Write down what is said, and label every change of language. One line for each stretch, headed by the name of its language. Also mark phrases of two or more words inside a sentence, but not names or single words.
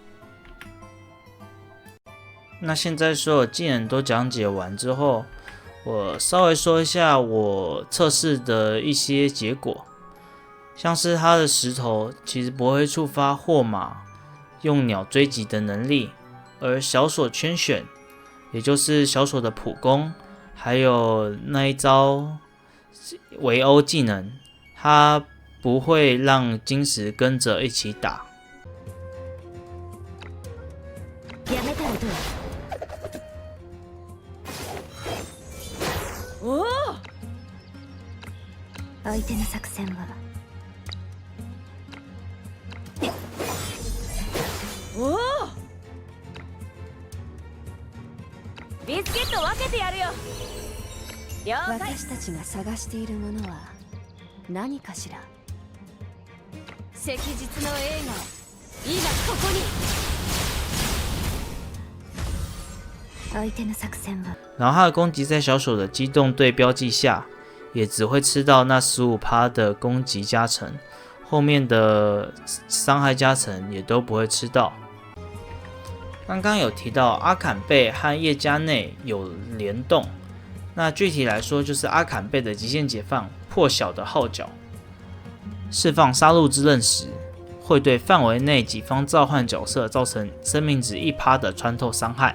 Chinese: 那现在所有技能都讲解完之后，我稍微说一下我测试的一些结果，像是它的石头其实不会触发霍马用鸟追击的能力，而小锁圈选，也就是小锁的普攻，还有那一招围殴技能，它不会让晶石跟着一起打。
Japanese: 相手の作戦はビスケット分けてやるよ。了解。私たちが探しているものは何かしら。昔日の映画、今ここに。相手の作戦は
Chinese: 然后它的攻击在小手的机动队标记下，也只会吃到那 15% 的攻击加成，后面的伤害加成也都不会吃到。刚刚有提到阿坎贝和叶加内有联动，那具体来说就是阿坎贝的极限解放破晓的号角，释放杀戮之刃时，会对范围内己方召唤角色造成生命值 1% 的穿透伤害。